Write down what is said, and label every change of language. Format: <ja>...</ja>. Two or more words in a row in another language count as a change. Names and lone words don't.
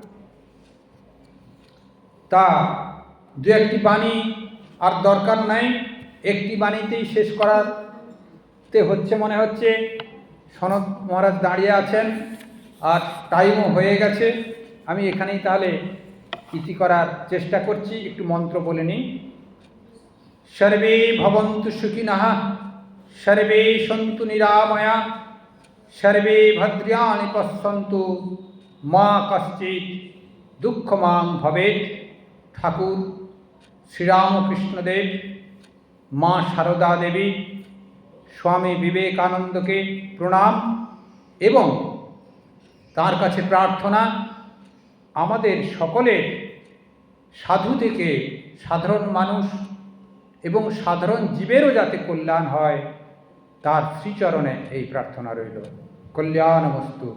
<bn>তা 2-1টি বাণী আর দরকার নাই, একটি বাণীতেই শেষ করাতে হচ্ছে মনে হচ্ছে। সনদ মহারাজ দাঁড়িয়ে আছেন আর টাইমও হয়ে গেছে। আমি এখানেই তাহলে ইতি করার চেষ্টা করছি। একটু মন্ত্র বলে নিই।</bn> <sa>সর্বে ভবন্তু সুখিনঃ, সর্বে সন্তু নিরাময়া, সর্বে ভদ্রাণি পশ্যন্তু, মা কশ্চিৎ দুঃখমাং ভবেৎ।</sa> <bn>ঠাকুর শ্রীরামকৃষ্ণদেব, মা সারদা দেবী, স্বামী বিবেকানন্দকে প্রণাম এবং তার কাছে প্রার্থনা আমাদের সকলের সাধু থেকে সাধারণ মানুষ এবং সাধারণ জীবেরও যাতে কল্যাণ হয় তার শ্রীচরণে এই প্রার্থনা রইল।</bn>